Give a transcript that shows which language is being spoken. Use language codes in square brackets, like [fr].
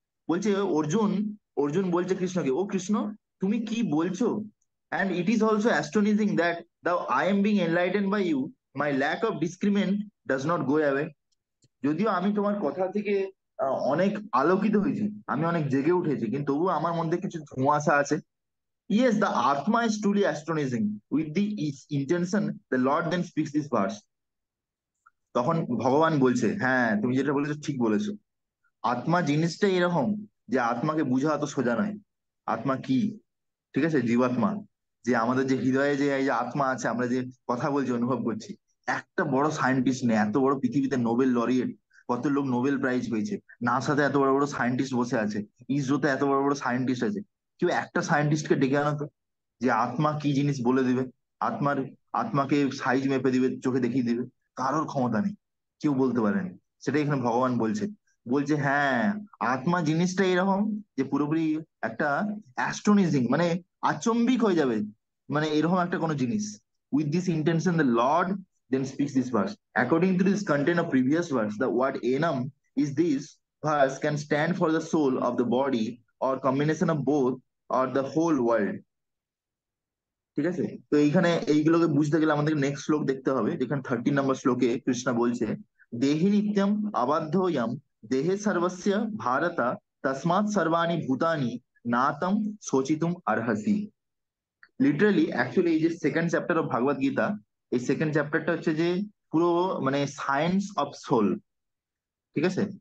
[bn] বলছে অর্জুন, অর্জুন বলছে কৃষ্ণকে, ও কৃষ্ণ, তুমি কি বলছো? [en] And it is also astonishing that though I am being enlighten by you, my lack of discernment does not go away. [bn] যদিও আমি তোমার কথা থেকে অনেক আলোকিত হয়েছি, আমি অনেক জেগে উঠেছি, কিন্তু তবুও আমার মধ্যে কিছু ধোঁয়াশা আছে। [en] Yes, the Atma is truly astonishing. With the intention, the Lord then speaks this verse. [bn] তখন ভগবান বলছে, হ্যাঁ তুমি যেটা বলেছো ঠিক বলেছো। আত্মা জিনিসটাই এরকম যে আত্মাকে বোঝা অত সোজা নয়। আত্মা কি? ঠিক আছে, জীবাত্মা, যে আমাদের যে হৃদয়ে যে এই যে আত্মা আছে, আমরা যে কথা বলছি, অনুভব করছি। একটা বড় সায়েন্টিস্ট নেই, এত বড় পৃথিবীতে নোবেল লরিয়েট, কত লোক নোবেল প্রাইজ পেয়েছে, নাসাতে এত বড় বড় সায়েন্টিস্ট বসে আছে, ইসরোতে এত বড় বড় সায়েন্টিস্ট আছে, কেউ একটা সায়েন্টিস্টকে ডেকে আনো তো, যে আত্মা কি জিনিস বলে দিবে, আত্মার, আত্মাকে সাইজ মেপে দিবে, চোখে দেখিয়ে দিবে। কারোর ক্ষমতা নেই, কেউ বলতে পারেনি। সেটাই এখানে ভগবান বলছে। বলছে হ্যাঁ, আত্মা জিনিসটা এরকম যে পুরোপুরি একটা অ্যাস্টনিজিং, মানে আচম্বিক হয়ে যাবে, মানে এরকম একটা কোনো জিনিস। [en] With this intention the lord then speaks this verse. According to this content of previous verse, the word enam is this verse can stand for the soul of the body or combination of both or the whole world. [bn] ঠিক আছে? তো এইখানে এইগুলোকে বুঝতে গেলে আমাদের next শ্লোক দেখতে হবে, যেখানে 13 নম্বর শ্লোকে কৃষ্ণ বলছে, [sa] দেহি নিত্যম আবাধ্যয়াম দেহে সর্বস্য ভারতা তসমাৎ সর্বাণি ভূতানি নাতম শোচিতুম আরহাসি। [bn] লিটারালি অ্যাকচুয়ালি এই যে [en] second chapter of Bhagavad Gita, [bn] এই সেকেন্ড চ্যাপ্টারটা হচ্ছে যে পুরো মানে [en] Science of soul. [bn] ঠিক আছে?